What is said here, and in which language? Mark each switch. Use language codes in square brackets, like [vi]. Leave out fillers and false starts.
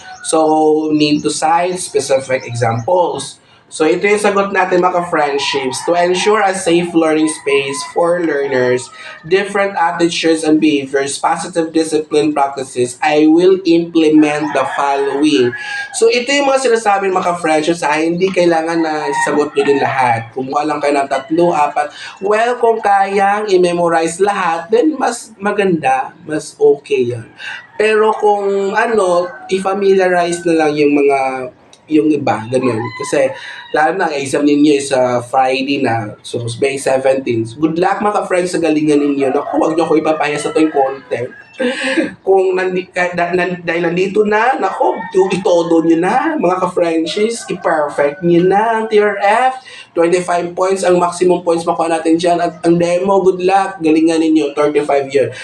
[en] So need to cite specific examples. [tl] So ito yung sagot natin mga friendships. [en] To ensure a safe learning space for learners, different attitudes and behaviors, positive discipline practices, I will implement the following. [tl] So ito yung mga sinasabi ng mga friendships ay hindi kailangan na isagot nyo din lahat. Kumuha lang kayo ng 3, 4. Well, kung kayang i-memorize lahat, then mas maganda, mas okay yan. Pero kung i-familiarize na lang yung iba, ganyan. Kasi, lalo na, exam ninyo is Friday na, so May 17. Good luck mga friends sa galingan ninyo. Naku, huwag nyo ko ipapaya sa ito yung content. Kung dahil nandito na, naku, itodo nyo na, mga ka-friendships, i-perfect nyo na ang TRF. 25 points, ang maximum points makuha natin dyan. At ang demo, good luck, galingan ninyo, 35 yun.